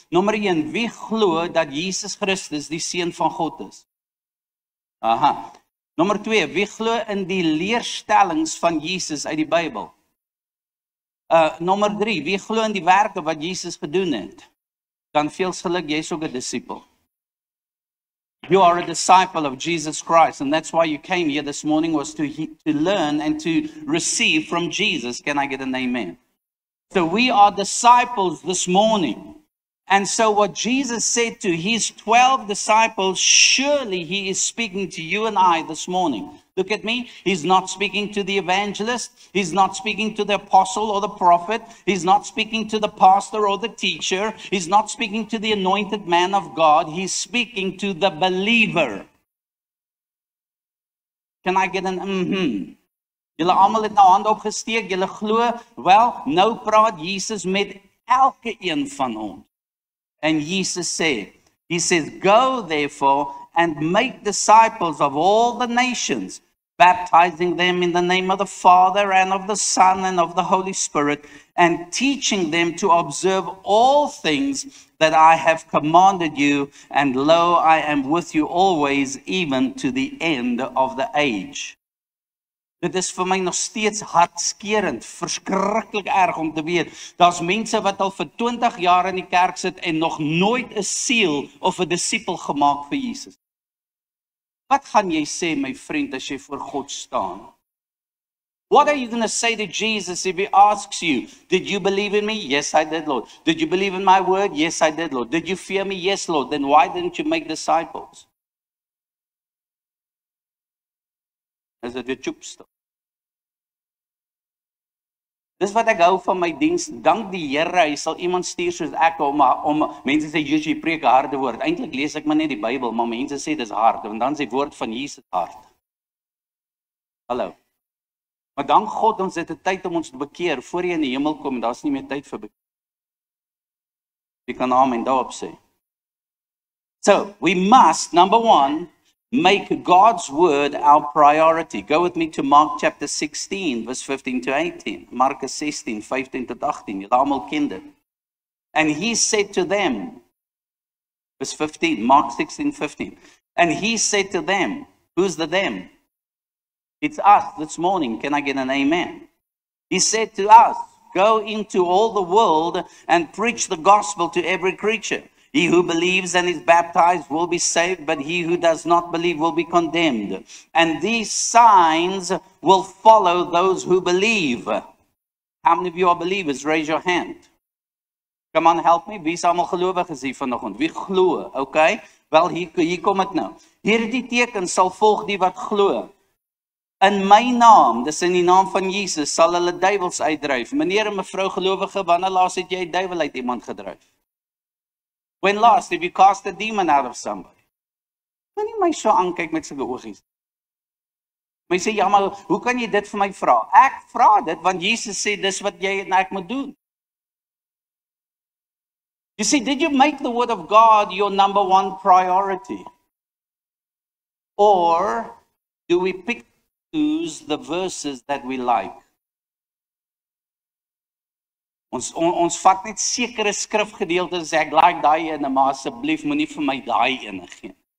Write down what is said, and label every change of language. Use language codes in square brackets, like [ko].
[af] Nommer 1, wie glo dat Jesus Christus die seun van God is? Aha. Nommer 2, wie glo in die leerstellings van Jesus uit die Bybel? Nommer 3, wie glo in die werke wat Jesus gedoen het? Dan veels geluk, jy's ook 'n disipel. [en] You are a disciple of Jesus Christ, and that's why you came here this morning, was to learn and to receive from Jesus. Can I get an amen? So we are disciples this morning. And so what Jesus said to his 12 disciples, surely he is speaking to you and I this morning. Look at me. He's not speaking to the evangelist. He's not speaking to the apostle or the prophet. He's not speaking to the pastor or the teacher. He's not speaking to the anointed man of God. He's speaking to the believer. Can I get an mm-hmm? [af] Julle almal het nou hand opgesteek. Julle glo, wel, nou praat Jesus met elke een van ons. En Jesus sê, [en] he says, go therefore and make disciples of all the nations, baptizing them in the name of the Father and of the Son and of the Holy Spirit, and teaching them to observe all things that I have commanded you, and lo, I am with you always, even to the end of the age. [af] Dit is vir my nog steeds hartskerend, verskriklik erg om te weet, daar's mense wat al vir 20 jaar in die kerk sit en nog nooit 'n siel of 'n disipel gemaak vir Jesus. Wat gaan jy sê, my vriend, as jy voor God staan? [en] What are you going to say to Jesus if he asks you, did you believe in me? Yes, I did, Lord. Did you believe in my word? Yes, I did, Lord. Did you fear me? Yes, Lord. Then why didn't you make disciples? [af] Is dit weer choepstok? Dis wat ek hou van my diens. Dank die Here, hy sal iemand stuur soos ek om mense sê jy preek 'n harde woord. Eintlik lees ek maar net die Bybel, maar mense sê dis hard, want dan is die woord van Jesus hard. Hallo. Maar dank God ons het 'n tyd om ons te bekeer voor jy in die hemel kom en daar's nie meer tyd vir bekeer. Jy kan amen daarop sê. [en] So, we must, number one, make God's word our priority. Go with me to Mark chapter 16, verse 15 to 18. [af] Markus 16, 15 tot 18. Julle almal ken dit. [en] And he said to them, verse 15, Mark 16, 15. And he said to them, who's the them? It's us this morning. Can I get an amen? He said to us, go into all the world and preach the gospel to every creature. He who believes and is baptized will be saved, but he who does not believe will be condemned. And these signs will follow those who believe. How many of you are believers? Raise your hand. Come on, help me. [af] Wie is allemaal gelowig is hier vanoggend? Wie glo? Okay? Wel, hier kom het nou. Hierdie teken sal volg die wat glo. In my naam, dis in die naam van Jesus, sal hulle duiwels uitdryf. Meneer en mevrou gelowige, wanneer laas het jy 'n duiwel uit iemand gedryf? [en] When last have you cast a demon out of somebody? [af] Moenie my so aankyk met sulke oogies. My sê, ja, maar hoe kan jy dit vir my vra? Ek vra dit, want Jesus sê, dis wat jy en ek moet doen. [en] You see, did you make the word of God your number one priority? Or do we pick choose the verses that we like? [af] Ons vat net sekere skrifgedeeltes, ek like daai ene, maar asseblief moenie vir my daai ene gee.